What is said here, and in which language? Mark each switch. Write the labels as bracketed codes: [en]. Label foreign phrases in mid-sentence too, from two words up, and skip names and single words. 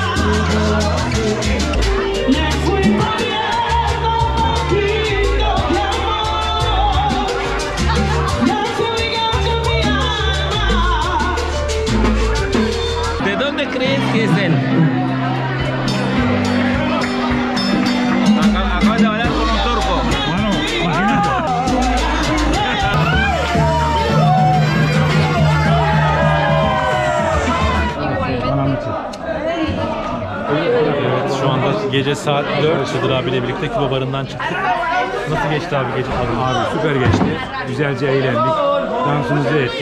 [es] ¿De dónde crees que es él? Acabas de hablar con un turco. Bueno, imagínate. [tr] Evet, şu anda gece saat 4. Hıdır abiyle birlikte Küba barından çıktık. Nasıl geçti abi gece? Abi süper geçti. Güzelce eğlendik. Dansımızı ettik.